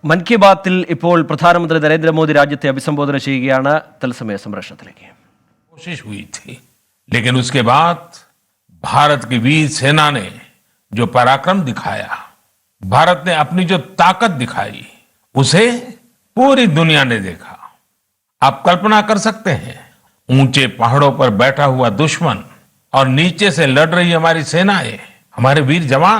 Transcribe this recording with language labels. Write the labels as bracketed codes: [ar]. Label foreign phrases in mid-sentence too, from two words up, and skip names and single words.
[ml] മൻ കി ബാത്തിൽ ഇപ്പോൾ പ്രധാനമന്ത്രി നരേന്ദ്രമോദി രാജ്യത്തെ അഭിസംബോധന ചെയ്യുകയാണ്. തത്സമയ സംപ്രേഷണത്തിലേക്ക്. [hi] कोशिश हुई थी, लेकिन उसके बाद भारत की वीर सेना ने जो पराक्रम दिखाया, भारत ने अपनी जो ताकत दिखाई, उसे पूरी दुनिया ने देखा. आप कल्पना कर सकते हैं, ऊंचे पहाड़ों पर बैठा हुआ दुश्मन और नीचे से लड़ रही हमारी सेनाएं, हमारे वीर जवान.